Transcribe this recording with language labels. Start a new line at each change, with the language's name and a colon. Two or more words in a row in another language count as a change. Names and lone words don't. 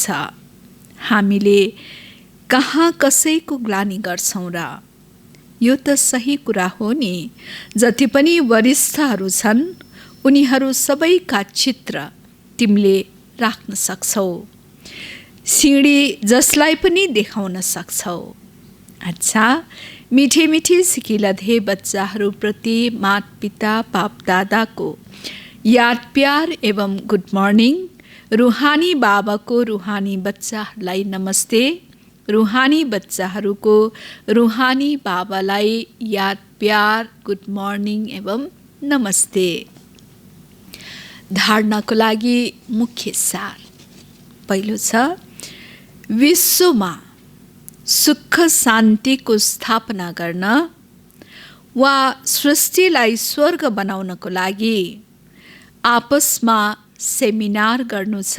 Nepali: हामीले कहाँ कसैको ग्लानि गर्छौँ र? यो त सही कुरा हो नि। जति पनि वरिष्ठहरू छन् उनीहरू सबैका चित्र तिमीले राख्न सक्छौ। सिँढी जसलाई पनि देखाउन सक्छौ। अच्छा,
Hindi: मिठे मिठे सिकिलधे
Nepali: बच्चाहरूप्रति माता पिता बाप दादाको याद प्यार एवं
English: good morning.
Nepali: रुहानी बाबाको रुहानी बच्चाहरूलाई नमस्ते। रुहानी बच्चाहरूको रुहानी बाबालाई याद प्यार
English: good morning
Nepali: एवं नमस्ते। धारणाको लागि मुख्य सार पहिलो छ, विश्वमा सुख शान्तिको स्थापना गर्न वा सृष्टिलाई स्वर्ग बनाउनको लागि आपसमा सेमिनार गर्नु छ।